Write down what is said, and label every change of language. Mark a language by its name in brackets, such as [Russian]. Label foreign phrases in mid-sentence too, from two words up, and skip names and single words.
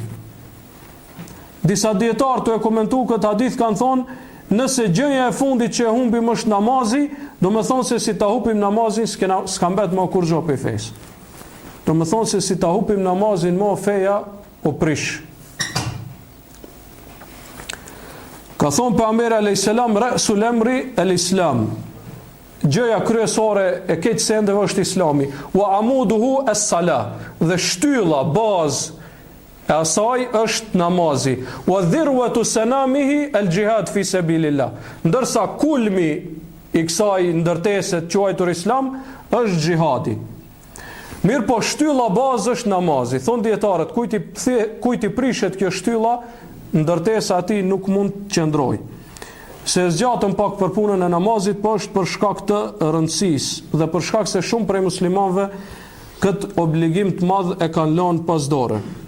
[Albanian] Disa dietarë të e komentu këtë hadith kanë thonë, nëse gjëja e fundit që e humbim është namazi, do me thonë se si ta hupim namazin, s'ka mbet më kur gjo për fesë. Do me thonë se si ta hupim namazin, më feja o prish. Ka thonë pejgamberi [Arabic] عليه السلام, رأس الأمر الإسلام. [Albanian] Gjëja kryesore e këtë sendeve është islami. [Arabic] وعموده الصلاة. [Albanian] Dhe shtylla, bazë e asaj është namazi. [Arabic] وذروة سنامه الجهاد في سبيل الله. [Albanian] Ndërsa kulmi i kësaj ndërtese të quajtur islam është xhihadi. Mirë po shtylla bazë është namazi. Thon dietarët, kujt i prishet kjo shtylla, ndërtesa ati nuk mund të qëndroj. Se zgjatëm pak për punën e namazit, po është për shkak të rëndësisë dhe për shkak se shumë prej muslimanëve këtë obligim të madh e kanë lënë pas dore.